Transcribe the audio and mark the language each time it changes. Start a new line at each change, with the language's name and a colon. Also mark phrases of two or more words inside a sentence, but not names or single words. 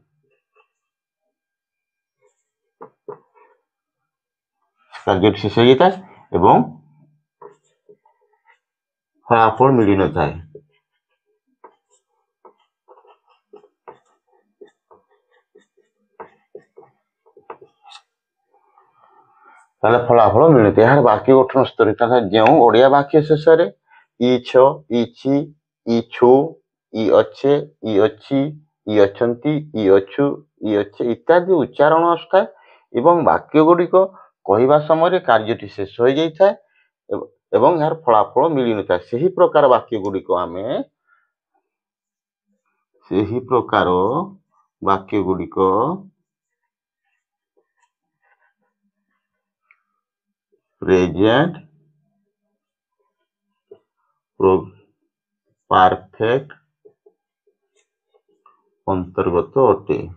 Odia: କାର୍ଯ୍ୟଟି ଶେଷ ହୋଇ ଯାଇଥାଏ ଏବଂ ଫଳାଫଳ ମିଳି ନ ଥାଏ। ତାଲେ ଫଳାଫଳ ମିଳତେ ଯାର ବାକ୍ୟ ଗଠନ ସ୍ତର ତାଲେ ଯୋ ଓଡ଼ିଆ ବାକ୍ୟ ଶେଷ ରେ ଇ ଛୋ ଇ ଛୀ ଇ ଛୁ ଇ ଅଚ୍ଛେ ଇ ଅଛି ଇ ଅଛନ୍ତି ଇ ଅଛୁ ଇ ଅଚ୍ଛେ ଇତ୍ୟାଦି ଉଚ୍ଚାରଣ ଆସୁଥାଏ ଏବଂ ବାକ୍ୟ ଗୁଡ଼ି କୋ କହିବା ସମୟ କାର୍ଯ୍ୟଟି ଶେଷ ହୋ ଯାଇଥାଏ ଏବଂ ଯାର ଫଳାଫଳ ମିଳି ନ ଥାଏ। ସହି ପ୍ରକାର ବାକ୍ୟ ଗୁଡ଼ି କୋ ଆମେ ସହି ପ୍ରକାର ବାକ୍ୟ ଗୁଡ଼ି କୋ
English: present perfect
Odia: ଅନ୍ତର୍ଗତ ଅଟେ।